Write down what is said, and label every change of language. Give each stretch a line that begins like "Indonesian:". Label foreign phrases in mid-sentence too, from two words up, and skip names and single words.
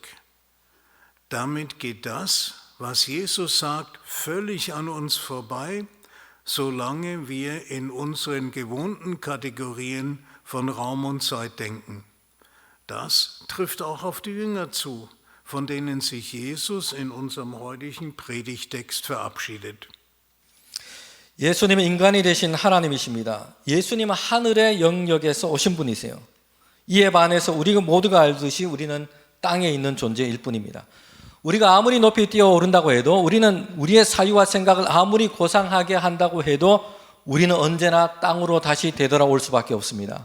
German: Damit geht das, was Jesus sagt, völlig an uns vorbei, solange wir in unseren gewohnten Kategorien von Raum und Zeit denken. Das trifft auch auf die Jünger zu, von denen sich Jesus in unserem heutigen Predigtext verabschiedet.
Korean: 예수님은 인간이 되신 하나님이십니다. 예수님은 하늘의 영역에서 오신 분이세요. 이에 반해서 우리가 모두가 알듯이 우리는 땅에 있는 존재일 뿐입니다. 우리가 아무리 높이 뛰어오른다고 해도, 우리는 우리의 사유와 생각을 아무리 고상하게 한다고 해도 우리는 언제나 땅으로 다시 되돌아올 수밖에 없습니다.